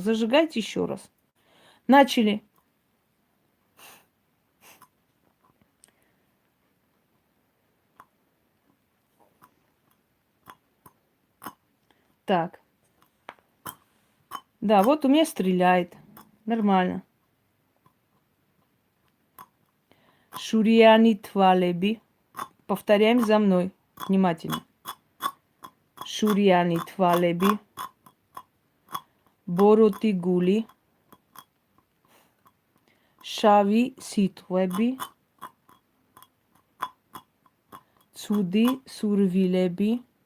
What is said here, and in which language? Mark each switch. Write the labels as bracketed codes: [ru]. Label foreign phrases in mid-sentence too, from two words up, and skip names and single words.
[ru] Зажигайте еще раз. Начали. Так. Да, вот у меня стреляет. Нормально. [ka] შურიანი თვალები. [ru] Повторяем за мной. Внимательно. [ka] შურიანი თვალები. ბოროტი გული. შავი სიტყვები. ცუდი სურვილები.